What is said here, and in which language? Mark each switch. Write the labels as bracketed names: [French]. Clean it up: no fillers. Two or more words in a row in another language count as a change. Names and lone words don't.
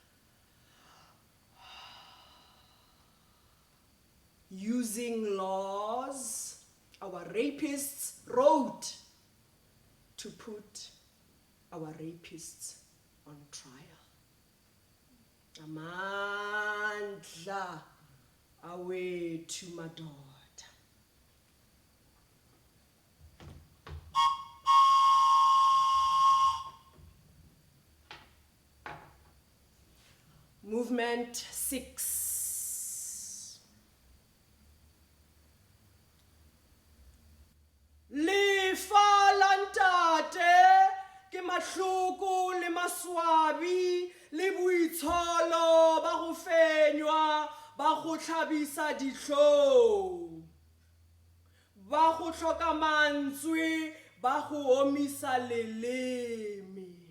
[English] using laws our rapists wrote to put our rapists on trial. Amandla away to Madod. Movement 6. [Tswana] Lefa la ntate ke mahloko le maswabi le boitsholo ba go fenywa ba go tlhabisa ditlhong ba go hloka mantswe ba go omisa leleme